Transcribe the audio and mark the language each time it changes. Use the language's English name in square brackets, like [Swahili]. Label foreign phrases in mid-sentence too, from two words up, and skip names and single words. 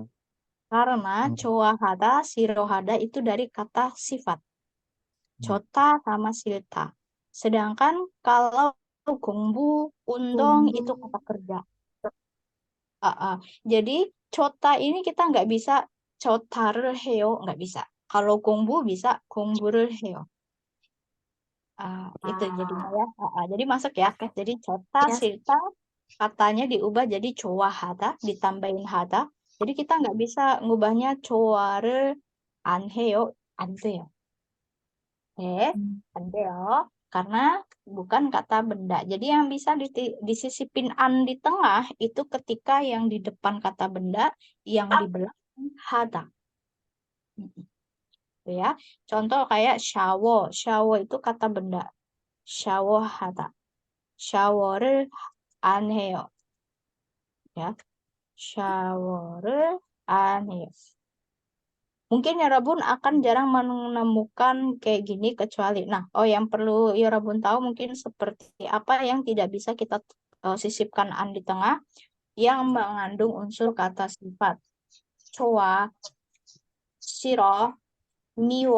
[Indonesian] Karena [Korean] 좋아하다, 싫어하다 [Indonesian] itu dari kata sifat. Chota sama silta. Sedangkan kalau [Korean] 공부, 운동 [Indonesian] itu kata kerja. Jadi chota ini kita nggak bisa [Korean] 좋다를 해요, [Indonesian] nggak bisa. Kalau gongbu bisa [Korean] 공부를 해요. [Indonesian] Itu jadinya ya. Jadi masuk ya. Jadi [Korean] 좋다, 싫다 [Indonesian] katanya diubah jadi choahada, ditambahin hada. Jadi kita nggak bisa ngubahnya [Korean] 좋아를 안 해요, 안 돼요. 안 돼요. [Indonesian] Karena bukan kata benda. Jadi yang bisa disisipin an di tengah itu ketika yang di depan kata benda, yang di belakang hada. Ya. Contoh kayak shower. Shower itu kata benda. [Korean] 샤워 하다. Shower를 안 해요. Ya. Shower를 안 해요. [Indonesian] Mungkin Yorobun akan jarang menemukan kayak gini kecuali. Nah, yang perlu Yorobun tahu mungkin seperti apa yang tidak bisa kita sisipkan an di tengah yang mengandung unsur kata sifat. [Korean] 좋아, 싫어, 미워.